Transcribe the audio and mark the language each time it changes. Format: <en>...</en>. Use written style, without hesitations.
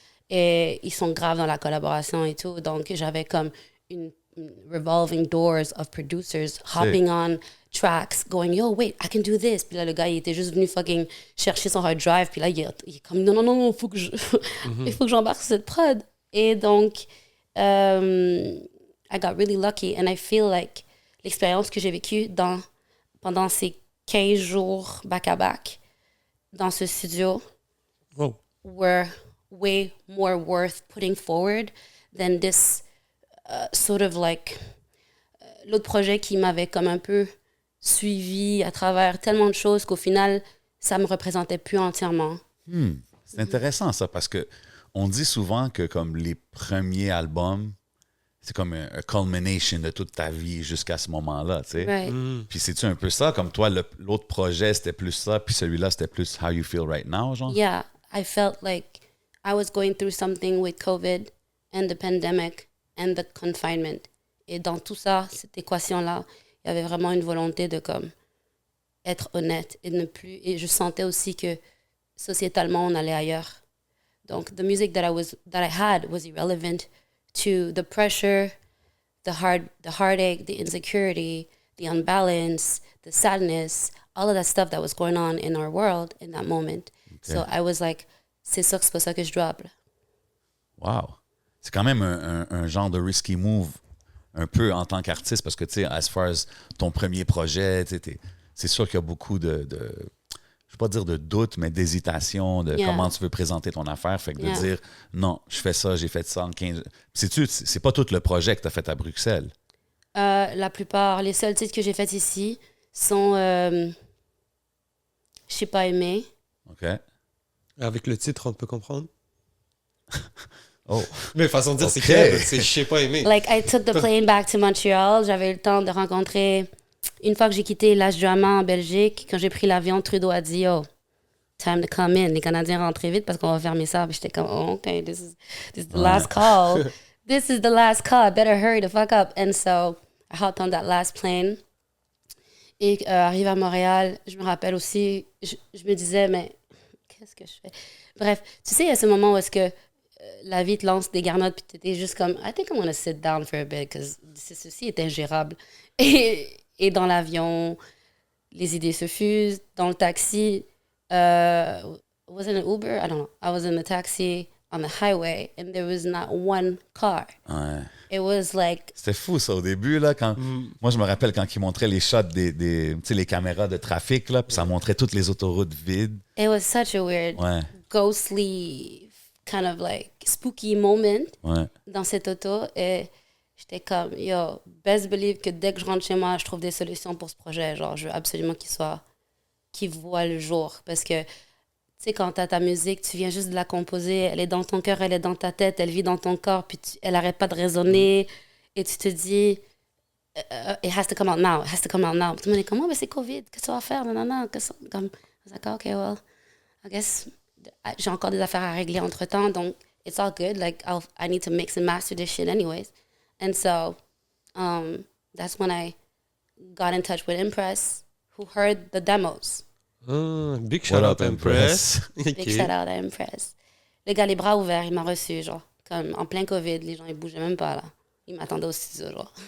<fr>Et ils sont graves dans la collaboration et tout. Donc, j'avais comme une</fr> <en>revolving doors of producers hopping on tracks, going, yo, wait, I can do this.</en> <fr>Puis là, le gars, il était juste venu fucking chercher son hard drive. Puis là, il est comme, non, il faut que j'embarque sur cette prod. Et donc,</fr> <en>I got really lucky. And I feel like</en> <fr>l'expérience que j'ai vécue pendant ces 15 jours back-à-back dans ce studio Oh.</fr> <en>were way more worth putting forward than this sort of like</en> <fr>l'autre projet qui m'avait comme un peu suivi à travers tellement de choses qu'au final, ça me représentait plus entièrement. C'est intéressant ça parce que on dit souvent que comme les premiers albums, c'est comme un culmination de toute ta vie jusqu'à ce moment-là, tu sais.</fr> <en>Right.</en> <fr>Puis c'est-tu un peu ça? Comme toi, l'autre projet, c'était plus ça, puis celui-là, c'était plus</fr> <en>how you feel right now,</en> <fr>genre?</fr> <en>Yeah, I felt like I was going through something with COVID and the pandemic and the confinement.</en> <fr>Et dans tout ça, cette équation-là, il y avait vraiment une volonté de comme être honnête et ne plus. Et je sentais aussi que sociétalement, on allait ailleurs.</fr> <en>Donc, the music that I had was irrelevant to the pressure, the heartache, the insecurity, the unbalance, the sadness, all of that stuff that was going on in our world in that moment. Okay. So I was like,</en> <fr>c'est ça, c'est pas ça que je drop.</fr> <en>Wow!</en> <fr>C'est quand même un genre de risky move un peu en tant qu'artiste parce que, tu sais,</fr> <en>as far as</en> <fr>ton premier projet, c'est sûr qu'il y a beaucoup de je ne vais pas dire de doute, mais d'hésitation de comment tu veux présenter ton affaire. Fait que de dire, non, je fais ça, j'ai fait ça en 15... C'est pas tout le projet que tu as fait à Bruxelles. La plupart, les seuls titres que j'ai faits ici sont Je sais pas aimer. OK? Avec le titre, on peut comprendre. Oh! Mais façon de dire, Ok. c'est je sais pas aimer.</fr> <en>Like, I took the plane back to Montreal.</en> <fr>J'avais eu le temps de rencontrer... Une fois que j'ai quitté Last Drama en Belgique, quand j'ai pris l'avion, Trudeau a dit,</fr> <en>oh, time to come in.</en> <fr>Les Canadiens rentrez vite parce qu'on va fermer ça. Puis j'étais comme,</fr> <en>oh, OK, this is the last call. This is the last call. I better hurry the fuck up. And so, I hopped on that last plane.</en> <fr>Et arrivé à Montréal, je me rappelle aussi, je me disais, mais qu'est-ce que je fais? Bref, tu sais, il y a ce moment où est-ce que la vie te lance des garnottes, puis tu étais juste comme,</fr> <en>I think I'm gonna sit down for a bit,</en> <fr>because ceci est ingérable. Et dans l'avion, les idées se fusent. Dans le taxi,</fr> <en>was it an Uber? I don't know. I was in the taxi on the highway, and there was not one car.</en> <fr>Ouais.</fr> <en>It was like...</en> <fr>C'était fou, ça, au début, là, quand... Moi, je me rappelle quand ils montraient les shots tu sais, les caméras de trafic, là, puis ça montrait toutes les autoroutes vides.</fr> <en>It was such a weird,</en> <fr>Ouais.</fr> <en>ghostly, kind of like spooky moment</en> <fr>Ouais. dans cette auto. Et j'étais comme,</fr> <en>yo, best believe</en> <fr>que dès que je rentre chez moi, je trouve des solutions pour ce projet. Genre, je veux absolument qu'il voit le jour. Parce que, tu sais, quand t'as ta musique, tu viens juste de la composer. Elle est dans ton cœur, elle est dans ta tête, elle vit dans ton corps, puis elle arrête pas de résonner. Et tu te dis,</fr> <en>it has to come out now, it has to come out now.</en> <fr>Puis tout le monde est comme, oh, mais c'est COVID, qu'est-ce que tu vas faire? Non. Comme,</fr> <en>I was like, OK, well, I guess</en> <fr>j'ai encore des affaires à régler entre-temps, donc</fr> <en>it's all good. Like, I need to mix and master this shit anyways. And so, that's when I got in touch with Impress, who heard the demos. Big shout out Impress. Big shout out</en> <fr>à Impress. Le gars, les bras ouverts, il m'a reçu, genre, comme en plein COVID, les gens, ils bougeaient même pas, là. Ils m'attendaient au studio, genre.</fr>